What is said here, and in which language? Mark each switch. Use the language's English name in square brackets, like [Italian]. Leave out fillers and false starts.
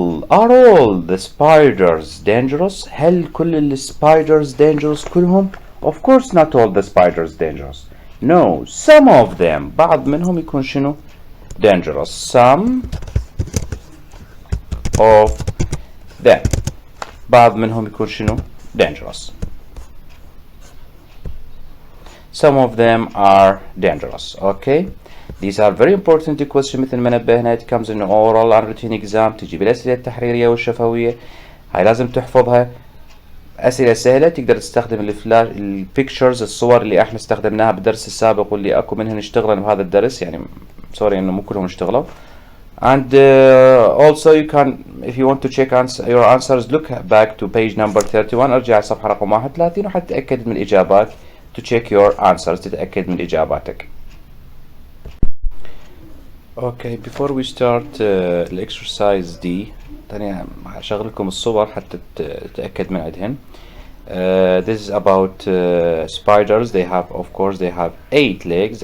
[English] all the spiders dangerous? [Arabic] هل كل الspiders dangerous كلهم؟ [English] of course not all the spiders dangerous. no some of them. [Arabic] بعض منهم يكون شنو؟ dangerous. [English] some of them. [Arabic] بعض منهم يكون شنو؟ dangerous. [English] some of them are dangerous. okay these are very important questions [Arabic] مثل ما نبهنا. [English] it comes in oral and written exam. [Arabic] تجي بالأسئلة التحريرية والشفوية. هاي لازم تحفظها. أسئلة سهلة تقدر تستخدم الفلاش البيكتشرز الصور اللي احنا استخدمناها بالدرس السابق واللي اكو منهن اشتغلن بهذا الدرس يعني سوري انه مو كلهم اشتغلوا. [English] and also you can if you want to check your answers look back to page number 31. [Arabic] ارجع على صفحة رقم 31 وحتى تتأكد من الإجابات. [English] to check your answers [Arabic] تتأكد من إجاباتك. [English] okay before we start [Arabic] الexercise دي ثانية هشغل لكم الصور حتى تتأكد من عندهن. [English] this is about spiders. they have of course they have 8 legs.